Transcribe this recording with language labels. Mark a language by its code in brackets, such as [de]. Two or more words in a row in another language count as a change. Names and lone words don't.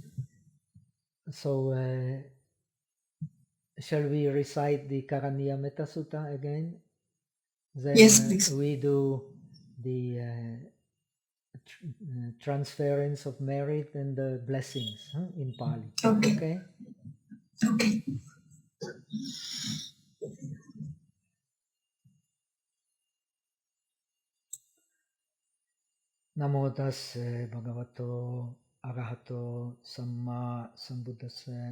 [en] So shall we recite the Karaniya Metta Sutta again? Then yes, please. We do the transference of merit and the blessings in Pali. Okay. Okay. Okay. [pi] Namo tassa bhagavato arahato samma sambuddhassa.